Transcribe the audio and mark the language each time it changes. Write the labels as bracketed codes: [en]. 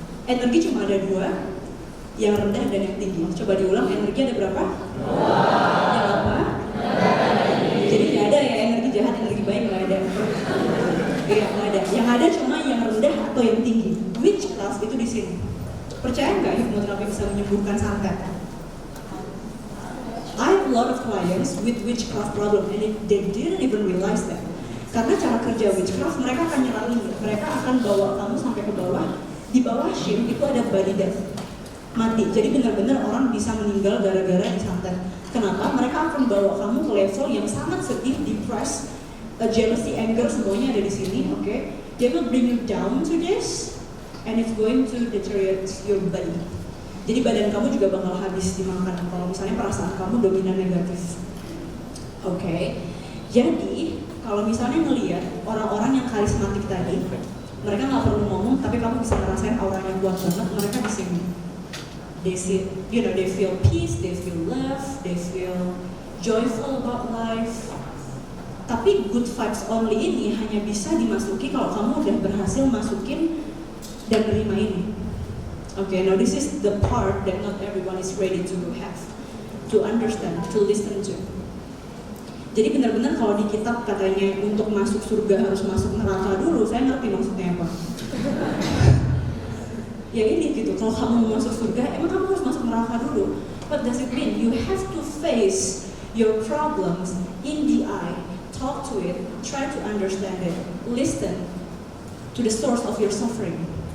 [id] Energi cuma ada 2, yang rendah dan yang tinggi. Coba diulang, energi ada berapa? 2. Yang apa? Jadi nggak ada ya energi jahat, energi baik nggak ada. Iya nggak ada. Yang ada cuma yang rendah atau yang tinggi. Witchcraft itu di sini. Percaya nggak hipnoterapi bisa menyembuhkan santet? [en] I have a lot of clients with witchcraft problem and they didn't even realize that. [id] Karena cara kerja witchcraft, mereka akan nyerangin, mereka akan bawa kamu sampai ke bawah. Di bawah shame itu ada body death, mati. Jadi benar-benar orang bisa meninggal gara-gara disantet. Kenapa? Mereka akan bawa kamu ke level yang sangat sedih, depressed, jealousy, anger, semuanya ada di sini. Okay? [en] They will bring you down to this, and it's going to deteriorate your body. [id] Jadi badan kamu juga bakal habis dimakan kalau misalnya perasaan kamu dominan negatif. Okay? Jadi kalau misalnya ngelihat orang-orang yang karismatik tadi, mereka nggak perlu ngomong, tapi kamu bisa ngerasain auranya kuat banget. Mereka di sini, [en] they feel peace, they feel love, they feel joyful about life. [id] Tapi [en] good vibes only [id] ini hanya bisa dimasuki kalau kamu udah berhasil masukin dan terima ini. [en] Okay, now this is the part that not everyone is ready to have, to understand, to listen to. [id] Jadi benar-benar kalau di kitab katanya untuk masuk surga harus masuk neraka dulu, saya ngerti maksudnya apa. Ya ini gitu, kalau kamu mau masuk surga, emang kamu harus masuk neraka dulu. [en] What does it mean? You have to face your problems in the eye, talk to it, try to understand it, listen to the source of your suffering.